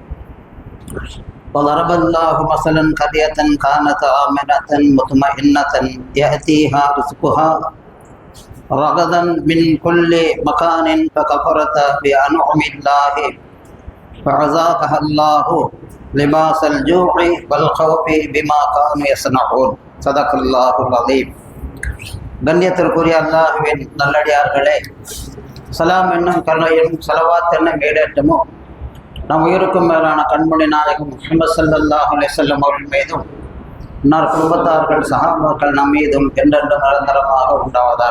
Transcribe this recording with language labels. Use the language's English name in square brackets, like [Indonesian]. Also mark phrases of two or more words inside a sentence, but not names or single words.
[Arabic] وضرب الله مثلا قرية كانت آمنة مطمئنة يأتيها رزقها رغدا من كل مكان فكفرت بأنعم الله فأذاقها الله لباس الجوع والخوف بما كانوا يصنعون. صدق الله العظيم. [Tamil] கண்ணியத்திற்குரிய அல்லாஹ்வின் நல்லடியார்களே, சலாம் என்னும் கருணையும் ஸலவாத் என்னும் மேடேற்றமோ நம் உயிருக்கும் மேலான கண்மணி நாயகம் முஹம்மது [Arabic] صلى الله عليه وسلم [Tamil] அவர்கள் மீதும் அன்னார் குடும்பத்தார்கள் சஹாபாக்கள் நம் மீதும் என்றென்றும் நிரந்தரமாக உண்டாவதாக.